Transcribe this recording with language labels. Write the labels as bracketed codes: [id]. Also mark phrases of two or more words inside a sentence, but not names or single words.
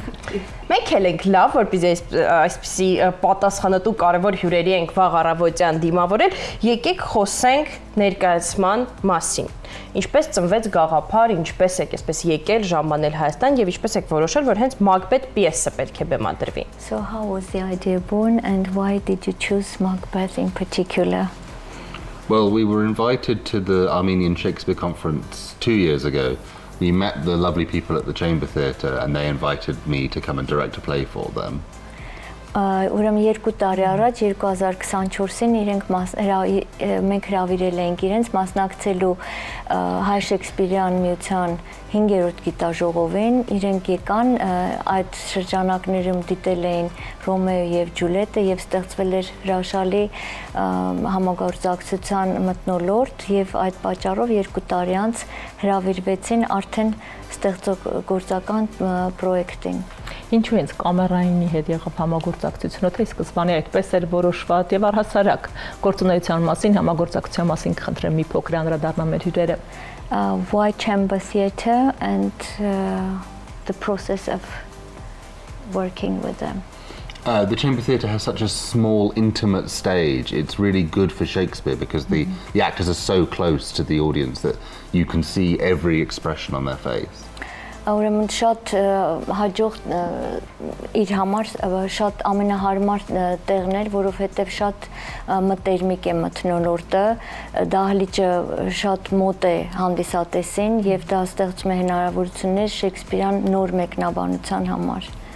[hy] Մենք էլ ենք լավ, որպեսզի այսպիսի պատասխանատու կարևոր հյուրերի ենք վաղ առավոտյան դիմավորել, եկեք խոսենք ներկայացման մասին։ Ինչպես ծնվեց գաղափար, ինչպես եք այսպես եկել ժամանել Հայաստան եւ ինչպես եք որոշել, որ հենց Մակբեթ պիեսը պետք է բեմադրվի։ [en] So how was the idea born and why did you choose Macbeth in particular? Well, we were invited to the Armenian Shakespeare Conference 2 years ago. We met the lovely people at the Chamber Theatre and they invited me to come and direct a play for them. [hy] Ուրեմն 2 տարի առաջ 2024-ին մենք հրավիրել էինք իրենց մասնակցելու Հայ Շեքսպիրյան միության 5-րդ գիտաժողովին, իրենք եկան այդ շրջանակներում դիտել էին Ռոմեո եւ Ջուլիետը եւ ստեղծվել էր հրաշալի համագործակցության մթնոլորտ եւ այդ պատճառով 2 տարի անց հրավիրվեցին արդեն ստեղծագործական պրոյեկտին։ Ինչու հենց կամերայինի հետ եղավ համագործակցությունը, թե սկզբանե այդպես էր որոշված եւ առհասարակ գործունեության մասին, համագործակցության մասին կխնդրեմ մի փոքր անդրադառնալ մեր հյուրերը։ [en] Why Chamber Theatre and the process of working with them? The Chamber Theatre has such a small, intimate stage. It's really good for Shakespeare because the actors are so close to the audience that you can see every expression on their face. [hy] Ուրեմն շատ հաջող իր համար շատ ամենահարմար տեղն էր, որովհետև շատ մտերմիկ է մթնոլորտը, դահլիճը շատ մոտ է հանդիսատեսին եւ դա ստեղծում է հնարավորություններ Շեքսպիրյան նոր մեկնաբանության համար։